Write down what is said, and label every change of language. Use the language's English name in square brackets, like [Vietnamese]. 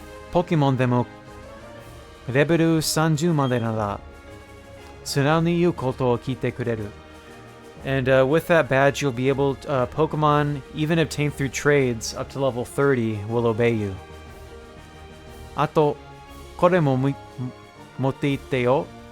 [Japanese] ポケモンでもレベル30までなら素直に言うことを聞いてくれる。 [English] And with that badge, you'll be able to, Pokemon, even obtained through trades up to level 30, will obey you. [Japanese] あと、これも持って行ってよ。